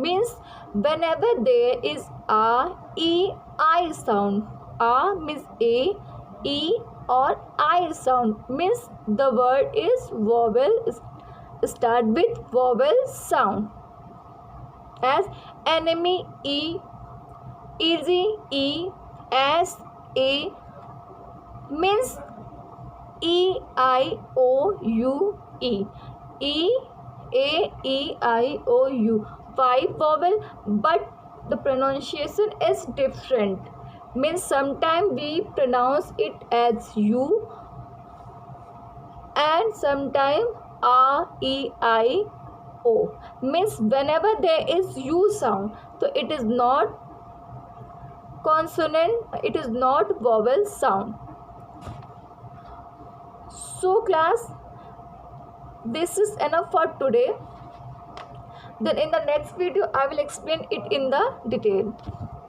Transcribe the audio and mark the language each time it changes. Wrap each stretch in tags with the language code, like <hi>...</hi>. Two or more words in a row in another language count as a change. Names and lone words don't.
<en>Means whenever there is a, e, I sound, a means a, e or I sound, means the word is vowel, start with vowel sound. As enemy E, easy E, as a, means E, I, O, U, E. E, A, E, I, O, U. 5 vowel, but the pronunciation is different. Means sometimes we pronounce it as U and sometime a, e, I, o. Means whenever there is u sound, so it is not consonant, it is not vowel sound. So class, this is enough for today. Then in the next video I will explain it in the detail.</en>